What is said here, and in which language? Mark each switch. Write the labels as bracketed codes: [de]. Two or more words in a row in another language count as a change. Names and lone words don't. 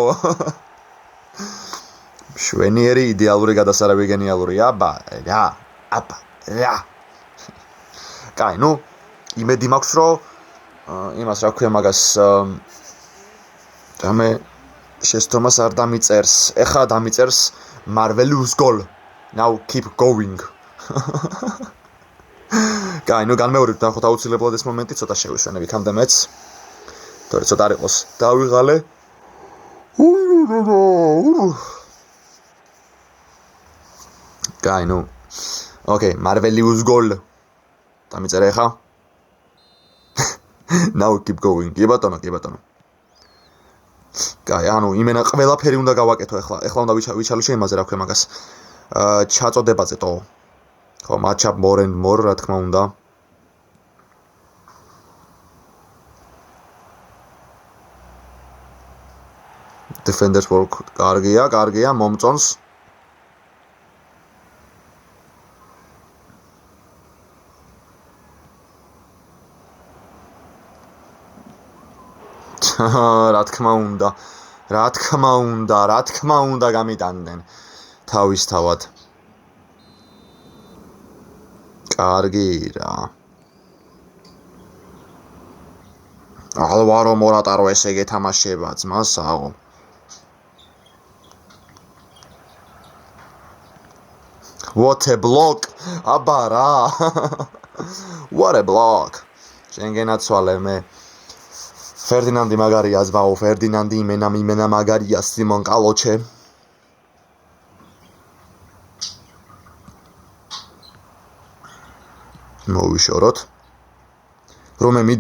[ka] შვენიერი იდეალური გადასარევი გენიალური აბა რა. კაი, ნუ იმედი მაქვს რომ იმას რა ქვია მაგას რამე შეცდომას არ დამიწერს. ეხლა დამიწერს [en] Marvelous goal. Now keep going. [ka] კაი, ნუ განმეორებთ ნახოთ აუცილებლად ეს მომენტი ცოტა შევისვენებ იქამდე მეც. თორე ცოტა არ იყოს. დავიღალე. კაი, ნუ. ოკეი, [en] Marvelous goal. [ka] დამიწერე ხა? [en] Now keep going. [ka] კი ბატონო. კაი, ანუ იმენა ყველაფერი უნდა გავაკეთო ეხლა. ეხლა უნდა ვიჩალო იმაზე რა ქვია მაგას. ჩაწოდებაზე ტო. ხო, [en] match-up more and more, [ka] რა თქმა უნდა. [en] Defenders work [ka] კარგია, მომწონს. რა თქმა უნდა გამიტანდნენ თავისთავად. კარგი რა. ალვარო მორატარო ესე გეთამაშება ძმასაო. [en] What a block. [ka] აბა რა. [en] What a block. [ka] შენგენაცვალე მე. ფერდინანდი მაგარია ზბაო, ფერდინანდი იმენა მაგარია სიმონ კალოჩე. მოვიშოროთ. რომე მიდი.